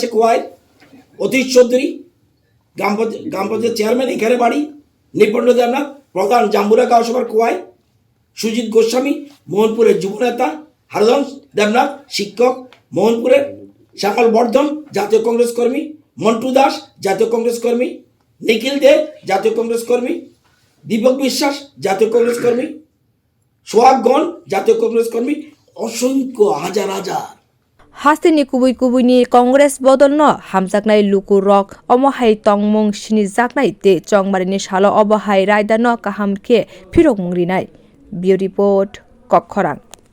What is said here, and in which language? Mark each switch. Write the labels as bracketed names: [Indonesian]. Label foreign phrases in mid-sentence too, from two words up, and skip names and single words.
[Bangla] কোয়াই, অতীশ চৌধুরী গ্রাম পঞ্চায়েত চেয়ারম্যান এখানে বাড়ি, নিপণ্ড দেবনাথ প্রধান জাম্বুরা গাঁওসভার কোয়াই, সুজিত গোস্বামী মোহনপুরের যুবনেতা, হারধন দেবনাথ শিক্ষক মোহনপুরের, শ্যামল বর্ধন জাতীয় কংগ্রেস কর্মী, মন্টু দাস জাতীয় কংগ্রেস কর্মী, নিখিল দে জাতীয় কংগ্রেস কর্মী, দীপক বিশ্বাস জাতীয় কংগ্রেস কর্মী, সোহাগগণ জাতীয় কংগ্রেস কর্মী, অসংখ্য হাজার হাজার [Kok Borok] hastini kubui ni Congress bodol no hamjaknai luku rok omo hai tongmung sini jaknai te chongmarini salo obo hai raida no kaham khe phirok mungrinai. [English] Bureau report Kokkhorang.